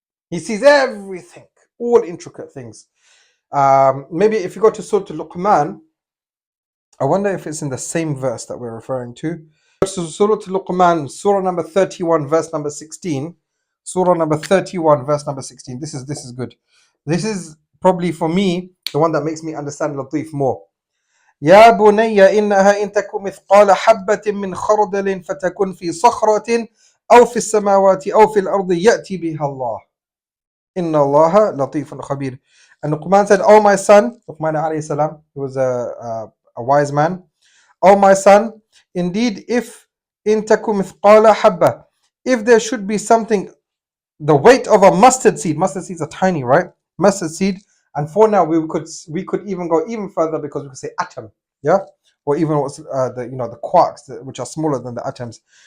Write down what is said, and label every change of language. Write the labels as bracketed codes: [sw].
[en] He sees everything, all intricate things. Maybe if you go to Surah Al-Luqman, I wonder if it's in the same verse that we're referring to. So Surah Al-Luqman, Surah number 31, verse number 16. Surah number 31, verse number 16. This is good. This is probably for me the one that makes me understand Latif more. [ar] يا بني إنها إن تك مثقال حبة من خردل فتكن في صخرة أو في السماوات أو في الأرض يأتي بها الله إن الله لطيف خبير. [en] And Luqman said, "Oh my son," Luqman alayhi salam, he was a wise man. "Oh my son, indeed, if [ar] in taku mithqala habba, [en] if there should be something, the weight of a mustard seeds are tiny, right? Mustard seed, and for now we could even go even further because we could say atom, yeah, or even what's the quarks which are smaller than the atoms.